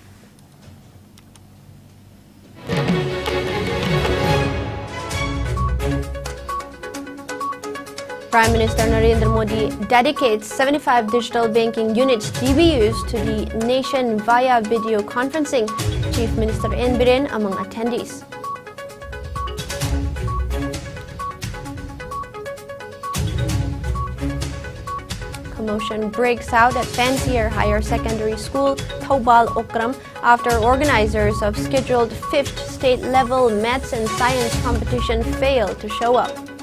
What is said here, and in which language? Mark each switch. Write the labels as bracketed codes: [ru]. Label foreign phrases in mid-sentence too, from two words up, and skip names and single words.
[en] Prime Minister Narendra Modi dedicates 75 digital banking units DBUs to the nation via video conferencing. Chief Minister N. Biren among attendees. Commotion breaks out at Fancier Higher Secondary School, Thoubal, Okram, after organizers of scheduled 5th state-level maths and science competition failed to show up.